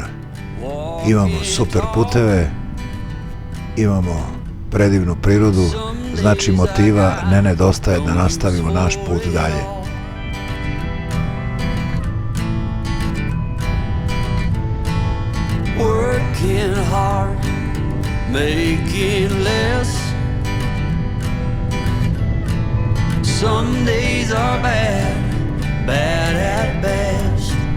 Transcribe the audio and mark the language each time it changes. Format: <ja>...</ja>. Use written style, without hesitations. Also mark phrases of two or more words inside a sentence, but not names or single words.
<bs>Imamo super puteve, imamo predivnu prirodu, znači motiva ne nedostaje da nastavimo naš put dalje.</bs> <en>Working hard, making less. Some days are bad, bad at best.</en>